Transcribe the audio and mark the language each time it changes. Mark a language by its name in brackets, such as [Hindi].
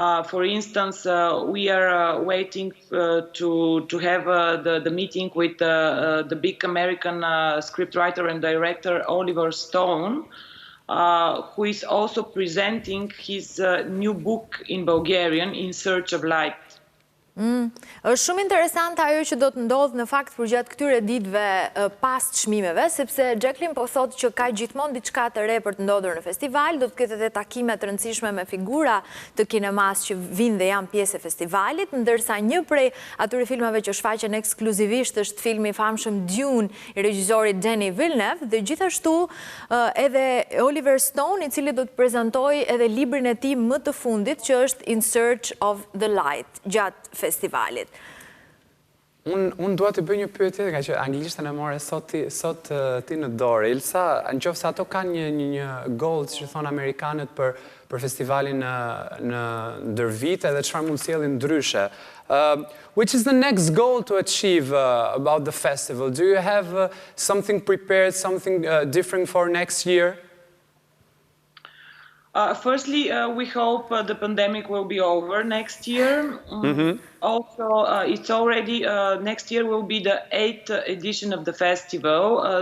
[English] For instance, we are waiting to have the meeting with the big American scriptwriter and director Oliver Stone, who is also presenting his new book in Bulgarian, In Search of Light. [Albanian] Është shumë interesante ajo që do të ndodhë në fakt përgjatë këtyre ditëve pas çmimeve, sepse Jacqueline po thotë që ka gjithmonë diçka të re për të ndodhur në festival, do të ketë edhe takime të rëndësishme me figura të kinemas që vinë dhe janë pjesë e festivalit, ndërsa një prej atyre filmave që shfaqen ekskluzivisht është filmi i famshëm Dune i regjizorit Denis Villeneuve, dhe gjithashtu edhe Oliver Stone, i cili do të prezantojë edhe librin e tij më të fundit që është In Search of the Light gjatë festivalit. Unë dua të bëj një pyetje, nga që anglishtën e more sot ti në dorë. Ilsa, nëse ato kanë një goal, siç thon amerikanët për festivalin në ndër vite dhe çfarë mund sjellin ndryshe. [English] Which is the next goal to achieve about the festival? Do you have something prepared, something different for next year? Firstly, we hope the pandemic will be over next year. Also, it's already, next year will be the 8th edition of the festival.